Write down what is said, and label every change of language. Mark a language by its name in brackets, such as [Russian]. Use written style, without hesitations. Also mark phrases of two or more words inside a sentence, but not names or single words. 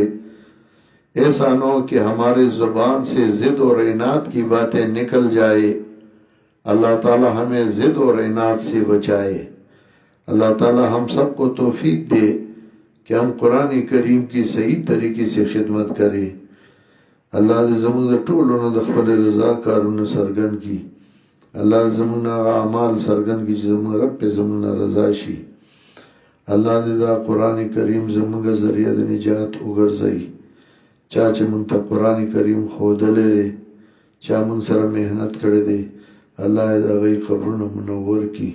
[Urdu] ایسا نہ ہو کہ ہمارے زبان سے ضد اور عناد کی باتیں نکل جائے. اللہ تعالیٰ ہمیں ضد اور عناد سے بچائے. اللہ تعالیٰ ہم سب کو توفیق دے کہ ہم قرآن کریم کی صحیح طریقے سے خدمت کریں. [Pashto] اللہ دې زموږ د ټولو د خپل رضا کارونه سرګند کی. الله زموږ اعمال سرګند کی چې زموږ رب په زموږ رضا شي. الله دې دا قرآن کریم زموږ ذریعہ د نجات وګرځي. چا چې مونږ ته قرآن کریم ښودلی، چا مونږ سره محنت کړی دی، الله دې د هغوی قبرونه منور کړي.